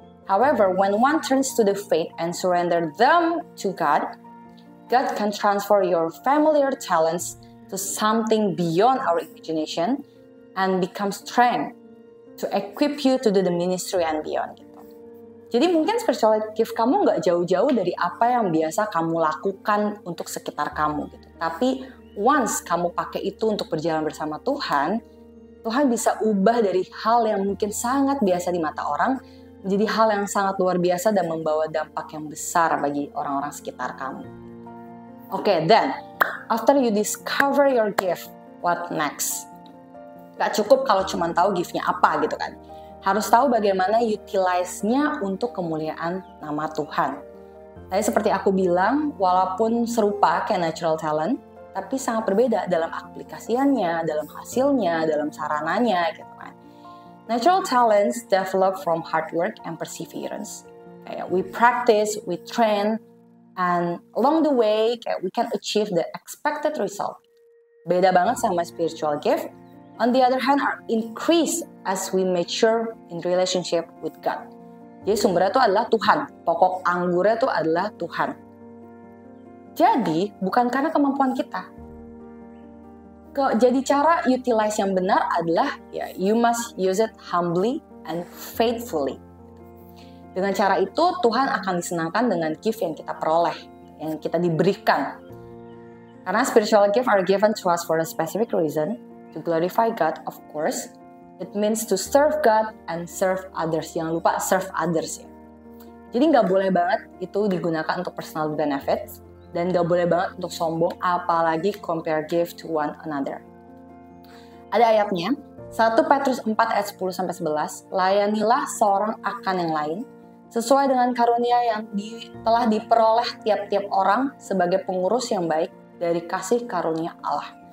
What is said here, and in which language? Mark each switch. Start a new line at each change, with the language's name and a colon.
English: However, when one turns to the faith and surrender them to God, God can transfer your familiar talents to something beyond our imagination and become strength to equip you to do the ministry and beyond.
Indonesian: Gitu. Jadi mungkin spiritual gift kamu nggak jauh-jauh dari apa yang biasa kamu lakukan untuk sekitar kamu. Gitu. Tapi once kamu pakai itu untuk berjalan bersama Tuhan, Tuhan bisa ubah dari hal yang mungkin sangat biasa di mata orang menjadi hal yang sangat luar biasa dan membawa dampak yang besar bagi orang-orang sekitar kamu.
English: Okay, then after you discover your gift, what next?
Indonesian: Gak cukup kalau cuma tahu gift-nya apa gitu kan. Harus tahu bagaimana utilize-nya untuk kemuliaan nama Tuhan. Tadi seperti aku bilang, walaupun serupa kayak natural talent, tapi sangat berbeda dalam aplikasiannya, dalam hasilnya, dalam sarananya gitu kan.
English: Natural talents develop from hard work and perseverance. We practice, we train, and along the way we can achieve the expected result.
Indonesian: Beda banget sama spiritual gift.
English: On the other hand, are increased as we mature in relationship with God.
Indonesian: Jadi sumbernya itu adalah Tuhan. Pokok anggurnya itu adalah Tuhan. Jadi bukan karena kemampuan kita. Jadi cara utilize yang benar adalah ya
English: you must use it humbly and faithfully.
Indonesian: Dengan cara itu Tuhan akan disenangkan dengan gift yang kita peroleh, yang kita diberikan. Karena
English: spiritual gift are given to us for a specific reason, to glorify God of course. It means to serve God and serve others.
Indonesian: Jangan lupa serve others ya. Jadi nggak boleh banget itu digunakan untuk personal benefits. Dan gak boleh banget untuk sombong, apalagi compare gift to one another. Ada ayatnya, 1 Petrus 4 ayat 10-11, layanilah seorang akan yang lain, sesuai dengan karunia yang telah diperoleh tiap-tiap orang sebagai pengurus yang baik dari kasih karunia Allah.